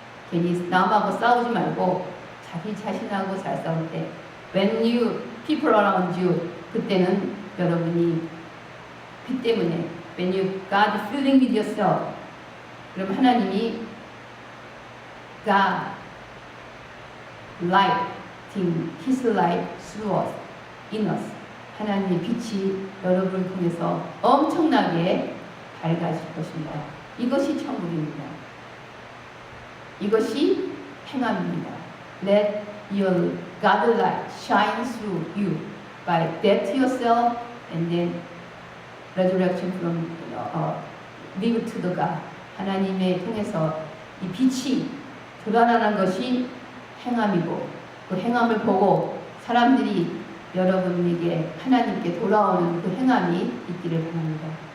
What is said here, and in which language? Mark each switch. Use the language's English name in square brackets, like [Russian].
[Korean] 괜히 남하고 싸우지 말고 자기 자신하고 잘 싸울 때 [English] when you people around you [Korean] 그때는 여러분이 그 때문에 [English] when you God filling with yourself [Korean] 그럼 하나님이 [English] God lighting His light through us, in us [Korean] 하나님의 빛이 여러분을 통해서 엄청나게 밝아질 것입니다. 이것이 천국입니다. 이것이 행함입니다. [English] Let your God light shine through you by death to yourself and then resurrection from live to the God. [Korean] 하나님의 통해서 이 빛이 드러나는 것이 행함이고 그 행함을 보고 사람들이 여러분에게 하나님께 돌아오는 그 행함이 있기를 바랍니다.